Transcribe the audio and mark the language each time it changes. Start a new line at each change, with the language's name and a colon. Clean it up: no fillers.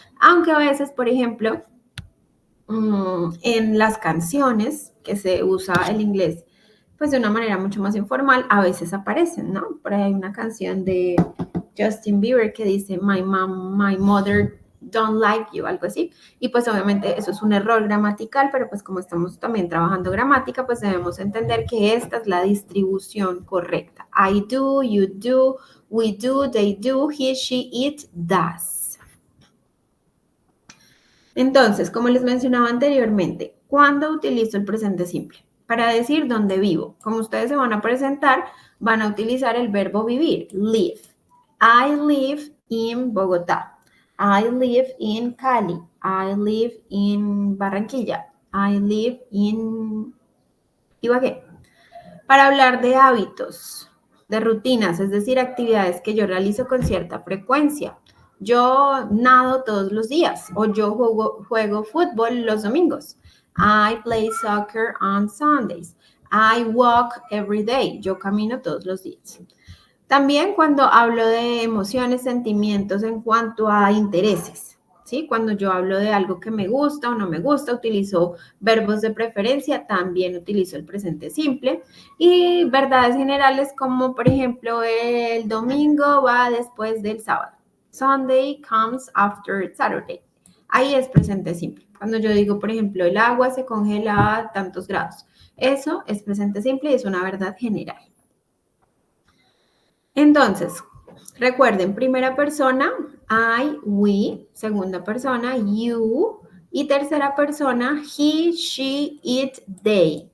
Spanish: Aunque a veces, por ejemplo, en las canciones que se usa el inglés, pues de una manera mucho más informal, a veces aparecen, ¿no? Por ahí hay una canción de Justin Bieber que dice
English: My mom, my mother don't like you,
Spanish: algo así. Y pues obviamente eso es un error gramatical, pero pues como estamos también trabajando gramática, pues debemos entender que esta es la distribución correcta.
English: I do, you do, we do, they do, he, she, it, does.
Spanish: Entonces, como les mencionaba anteriormente, ¿cuándo utilizo el presente simple? Para decir dónde vivo. Como ustedes se van a presentar, van a utilizar el verbo vivir, live.
English: I live in Bogotá. I live in Cali. I live in Barranquilla. I live in Ibagué.
Spanish: Para hablar de hábitos, de rutinas, es decir, actividades que yo realizo con cierta frecuencia. Yo nado todos los días o yo juego fútbol los domingos.
English: I play soccer on Sundays. I walk every day.
Spanish: Yo camino todos los días. También cuando hablo de emociones, sentimientos en cuanto a intereses, ¿sí? Cuando yo hablo de algo que me gusta o no me gusta, utilizo verbos de preferencia, también utilizo el presente simple y verdades generales como, por ejemplo, el domingo va después del sábado.
English: Sunday comes after Saturday.
Spanish: Ahí es presente simple. Cuando yo digo, por ejemplo, el agua se congela a tantos grados, eso es presente simple y es una verdad general. Entonces, recuerden, primera persona, I, we, segunda persona, you, y tercera persona, he, she, it, they.